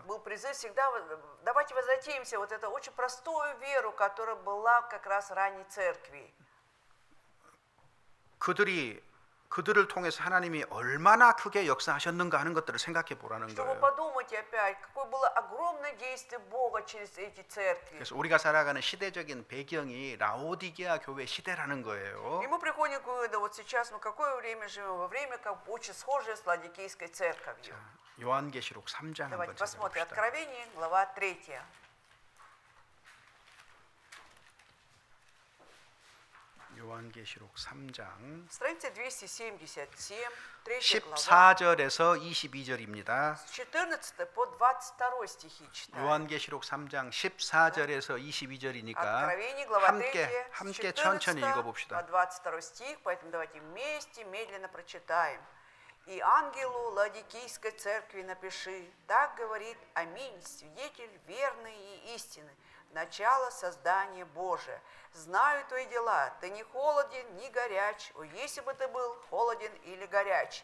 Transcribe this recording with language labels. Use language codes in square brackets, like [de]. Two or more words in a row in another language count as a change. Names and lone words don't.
[ru] был призыв всегда, давайте возвратимся, вот эту очень простую веру, которая была как раз в ранней церкви. [ko] 그들을 통해서 하나님이 얼마나 크게 역사하셨는가 하는 것들을 생각해 보라는 [ru] Чтобы [ko] 거예요. [ru] подумать опять, какое было огромное действие Бога через эти церкви. [ko] 그래서 우리가 살아가는 시대적인 배경이 라오디게아 교회 시대라는 거예요. [ru] И мы приходим к выводу, вот сейчас мы какое время живем, во время как бы очень схожее с Ладикийской церковью. [ko] 요한계시록 3장 [ru] Давайте [ko] 한번 [ru] посмотрим. [ko] 찾아봅시다. [ru] Откровение, глава 3. [ko] 요한계시록 3장 [ru] Страница 277, 3 глава. [ko] 14절에서 22절입니다. [ru] С 14 по 22 стихи читаем. [ko] 요한계시록 3장 14절에서 22절이니까 [ru] Откровение, глава 3, [ko] 함께 [ru] с [ko] 천천히 [ru] 14 [ko] 읽어봅시다. [ru] по 22 стих, поэтому давайте вместе медленно прочитаем. И ангелу Ладикийской церкви напиши, так говорит Аминь, свидетель верный и истинный, начало создания Божия. Знаю твои дела, ты не холоден, ни горяч, о, если бы ты был холоден или горяч.